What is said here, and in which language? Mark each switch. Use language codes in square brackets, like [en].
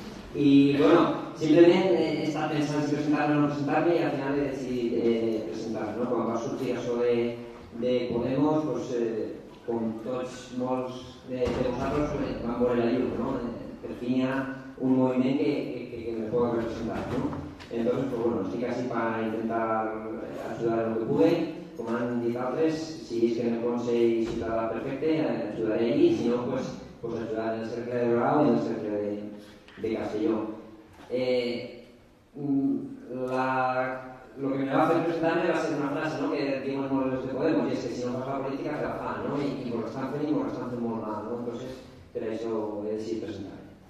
[ca] I, bueno, simplement he estat pensant si presentar-me o no presentar-me i al final he decidit presentar-me. Quan va sortir això de Podemos, com tots molts de vosaltres vam veure la llum, per fi hi ha un moviment que [es] me pueda representar. Entonces, pues bueno, estoy casi para intentar ayudar en lo que pude. Como han dicho altres, si es que en el Consell Ciutadà perfecte, ayudaré allí, si no, pues ayudar en el cercle de Grau y en el cercle de Castelló. lo que me va a hacer presentarme va a ser una frase, [ca] no?, que diuen molt els de Podemos, i és que si no fas la política te la fan, no?, i m'ho estan fent molt mal, no?, entonces per això he decidit presentar-me.